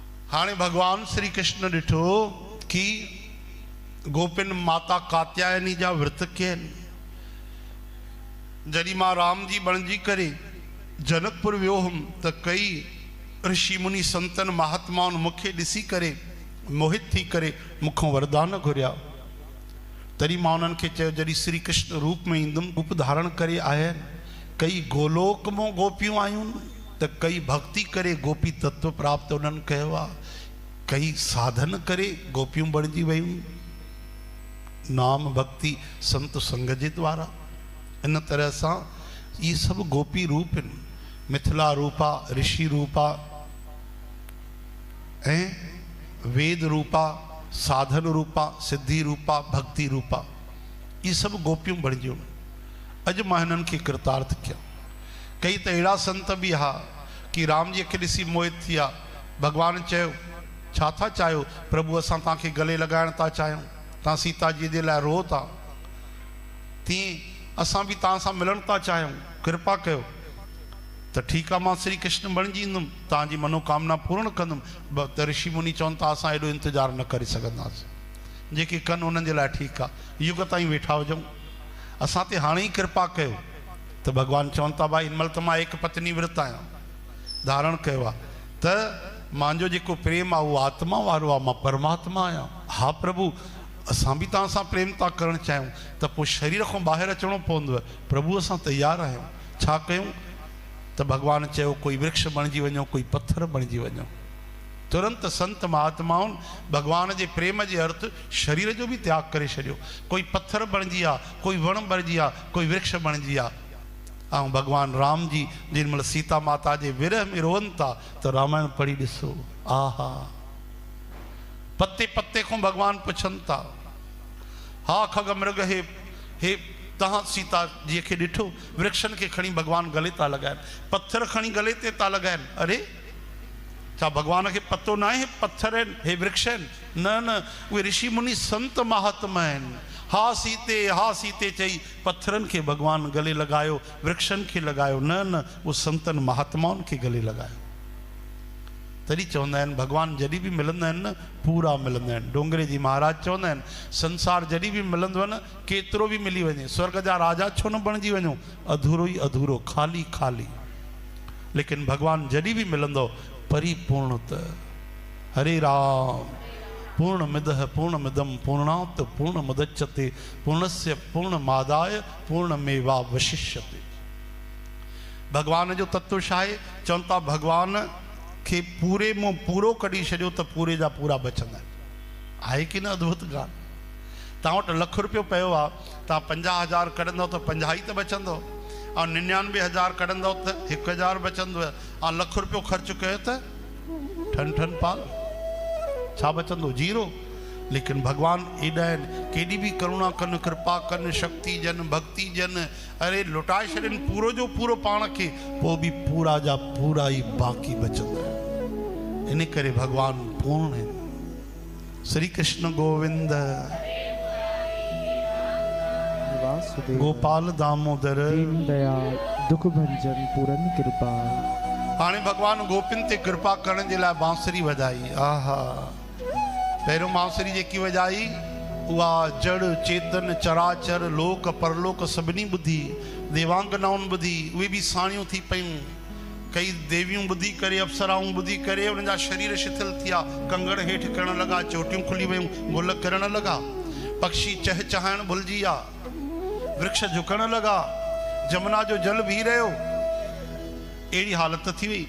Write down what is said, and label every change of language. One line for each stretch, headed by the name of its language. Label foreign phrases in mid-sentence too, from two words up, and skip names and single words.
Sindhi: हाणे भगवान श्री कृष्ण ॾिठो कि गोपिन माता कात्यायनी जा व्रत कयनि। जॾहिं मां राम जी बणिजी करे जनकपुर वियो हुउमि त कई ऋषि मुनि संतन महात्माउनि मूंखे ॾिसी करे मोहित थी करे मूंखां वरदान घुरिया। तॾहिं मां उन्हनि खे चयो जॾहिं श्री कृष्ण रूप में ईंदुमि रूप धारण करे आया आहिनि। कई गोलोक मां गोपियूं आयूं त कई भक्ति करे गोपी तत्व प्राप्त उन्हनि कयो आहे, कई साधन करे गोपियूं बणिजी वयूं, नाम भक्ति संत संग जे द्वारा। इन तरह सां ये सब गोपी रूप आहिनि। मिथिला रूपा, ऋषि रूपा ऐं वेद रूपा, साधन रूपा, सिद्धि रूपा, भक्ति रूपा, ये सब गोपियूं बणिजियूं। अॼु मां हिननि खे कृतार्थ कया। कई त अहिड़ा संत बि हा कि राम जी खे ॾिसी मोहित थी विया। भगवान चयो छा था चाहियो? प्रभु असां तव्हांखे गले लॻाइण था चाहियूं, तव्हां सीता जी जे लाइ रो था, तीअं असां बि तव्हां सां मिलण था चाहियूं, कृपा कयो। त ठीकु आहे, मां श्री कृष्ण बणिजी ईंदुमि, तव्हांजी मनोकामना पूर्ण कंदुमि। त ऋषि मुनि चवनि था असां एॾो इंतज़ारु न करे सघंदासीं, जेके कनि उन्हनि जे लाइ ठीकु आहे, युग ताईं वेठा हुजऊं, असां ते हाणे ई कृपा कयो। त भगवान चवनि था भाई हिनमहिल त मां एक पत्नी व्रत आहियां, धारण कयो आहे, त मुंहिंजो जेको प्रेम आहे उहो आत्मा वारो आहे, मां परमात्मा आहियां। हा प्रभु असां बि तव्हां सां प्रेम था करणु चाहियूं, त पोइ शरीर खां ॿाहिरि अचिणो पवंदव। प्रभु असां तयारु आहियूं, छा कयूं? त भगवान चयो कोई वृक्ष बणिजी वञो, कोई पत्थर बणिजी वञो। तुरंत संत महात्माउनि भगवान जे प्रेम जे अर्थ शरीर जो बि त्याग करे छॾियो। कोई पत्थर बणिजी आहे, कोई वण बणिजी आहे, कोई वृक्ष बणिजी आहे। ऐं भगवान राम जी जेॾीमहिल सीता माता जे विरह में रोअनि था त रामायण पढ़ी ॾिसो, आहा पत्ते पत्ते खां भगवान पुछनि था, हा खग मृग हे तव्हां सीता जी खे ॾिठो? वृक्षनि खे खणी भगवान गले था लॻाइनि, पत्थर खणी गले ते था लॻाइनि। अरे छा भगवान खे पतो न आहे पत्थर आहिनि, हे वृक्ष आहिनि? न न, उहे ऋषि मुनि संत महात्मा आहिनि। हा सीते चई पत्थरनि खे भगवान गले लॻायो, वृक्षनि खे लॻायो? न न, उहो संतनि महात्माउनि खे गले लॻायो। तॾहिं चवंदा आहिनि भगवान जॾहिं बि मिलंदा आहिनि न पूरा मिलंदा आहिनि। डोंगरे जी महाराज चवंदा आहिनि संसार जॾहिं बि मिलंदो आहे न केतिरो बि मिली वञे, स्वर्ग जा राजा छो न बणिजी वञो, अधूरो ई अधूरो, खाली खाली, लेकिन भगवान जॾहिं बि मिलंदो परिपूर्णत। हरे राम।
Sanskrit: पूर्णमिदः पूर्णमिदं पूर्णात् पूर्णमुदच्यते पूर्णस्य पूर्णमादाय पूर्णमेवावशिष्यते।
Sindhi: भगवान जो तत्व छा आहे? चवनि था भगवान खे पूरे मां पूरो कढी छॾियो त पूरे जा पूरा बचंदा आहिनि। आहे कि न अद्भुत ॻाल्हि? तव्हां वटि ₹1,00,000 पियो आहे, तव्हां 50,000 कढंदव त 50 ई त बचंदो, ऐं 99,000 कढंदव त 1,000 बचंदव, ऐं ₹1,00,000 ख़र्चु कयो त ठन ठन पाल, छा बचंदो? 0। लेकिन भगवान एॾा आहिनि, केॾी बि करुणा कनि, कृपा कनि, शक्ति ॾियनि, भक्ति ॾियनि, अरे लुटाए छॾनि पूरो जो पूरो पाण खे, पोइ बि पूरा जा पूरा ई बाक़ी बचंदा आहिनि। इन करे भगवान पूर्ण आहिनि। श्री कृष्ण गोविंद गोपाल दामोदर दयाल दुख भंजन पूरन कृपा। हाणे भगवान गोपिन ते कृपा करण जे लाइ बांसुरी वॼाई। आहा, पहिरियों बांसुरी जेकी वॼाई उहा जड़ चेतन चराचर लोक परलोक सभिनी ॿुधी, देवांगनाउनि ॿुधी, उहे बि साणियूं थी पयूं। कई देवियूं ॿुधी करे, अप्सराऊं ॿुधी करे उन्हनि जा शरीर शिथिल थिया, कंगण हेठि करण लॻा, चोटियूं खुली वियूं, गुल किरण लॻा, पक्षी चहचहाइण भुलिजी विया, वृक्ष झुकण लॻा, जमुना जो जल बीह रहियो, अहिड़ी हालत थी वई।